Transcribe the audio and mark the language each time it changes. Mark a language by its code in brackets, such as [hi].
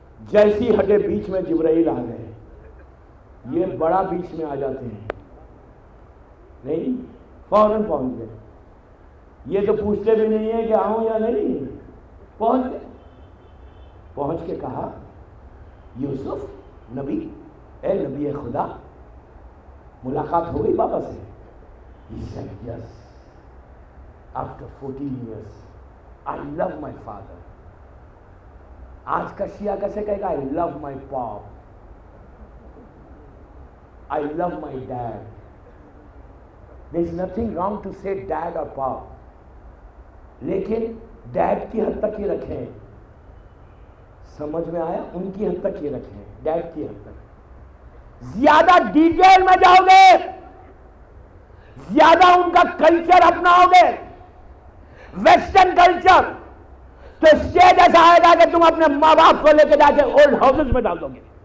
[ur] جیسی ہٹے بیچ میں جبرائیل آ گئے۔ یہ بڑا بیچ میں آ جاتے ہیں، نہیں فوراً پہنچ گئے، یہ تو پوچھتے بھی نہیں ہے کہ آؤں یا نہیں، پہنچ گئے۔ پہنچ کے کہا، یوسف نبی، اے نبی خدا، ملاقات ہو گئی بابا سے؟ [en] He said, yes. After 14 years, I love my father. [ur] آج کا شیعہ کیسے کہے گا؟ [en] I love my pop. I love my dad. There is nothing wrong to say dad or pop. [ur] لیکن ڈیڈ کی حد تک ہی رکھیں، سمجھ میں آیا؟ ان کی حد تک ہی رکھیں، ڈیڈ کی حد تک۔ زیادہ ڈیٹیل میں جاؤ گے، زیادہ ان کا کلچر اپناؤ گے، ویسٹرن کلچر، تو اسٹیج ایسا آئے گا کہ تم اپنے ماں باپ کو لے کے جا کے اولڈ ہاؤسز میں ڈال دو گے۔